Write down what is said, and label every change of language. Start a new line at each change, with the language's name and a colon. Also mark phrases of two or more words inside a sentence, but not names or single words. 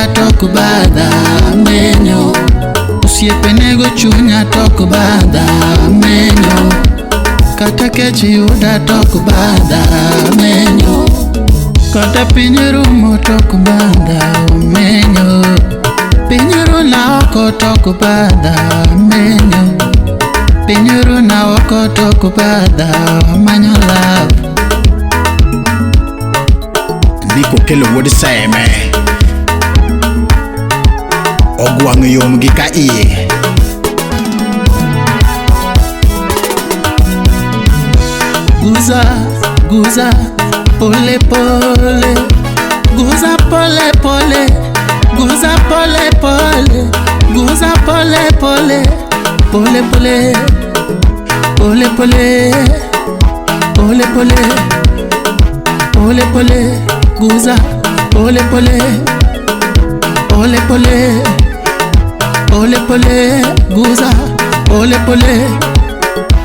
Luo (Kenya and Tanzania): to kubadha wamenyo, usiepe nego chunya to kubadha wamenyo, kata kech yuda to kubadha wamenyo, kata pinyirumo to kubadha wamenyo, pinyiru na oko to kubadha wamenyo, pinyiru na oko to kubadha wamanyo love. Ndiko kelo wuod seme ogwang' yom gi ka iye.
Swahili: Guza, guza, pole pole, guza pole pole, guza pole pole, guza pole pole, pole pole, pole pole, pole pole, pole pole, guza pole pole, pole pole, pole pole, guza pole pole.